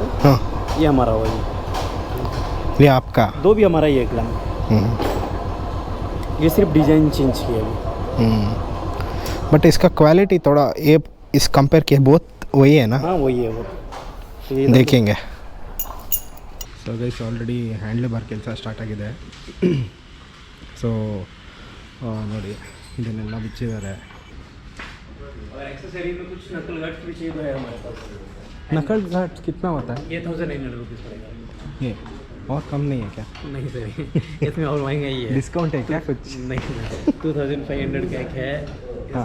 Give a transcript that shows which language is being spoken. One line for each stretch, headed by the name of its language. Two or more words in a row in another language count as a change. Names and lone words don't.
Hindi: हाँ, ये हमारा वही, ये आपका। 2 भी हमारा ही है क्लैंप। ये सिर्फ डिज़ाइन चेंज किया है। बट इसका क्वालिटी थोड़ा ये इस कंपेयर किए बहुत वही है ना? हाँ वही है वो, तो ये देखेंगे।
English: so guys already handle bar
Kannada: ಕೆಲಸ ಸ್ಟಾರ್ಟ್ ಆಗಿದೆ. ಸೊ ನೋಡಿ ಇದನ್ನೆಲ್ಲ ಬಿಚ್ಚಿದ್ದಾರೆ.
Hindi: एक्सेसरी में कुछ नकल घाट भी चाहिए तो है हमारे पास। नकल घाट कितना होता है? ये 1900 रुपीज़ पड़ेगा। ये और कम नहीं है क्या? नहीं सर, इसमें और महंगा ही है। डिस्काउंट है क्या कुछ? नहीं, 2500 का एक है, हाँ।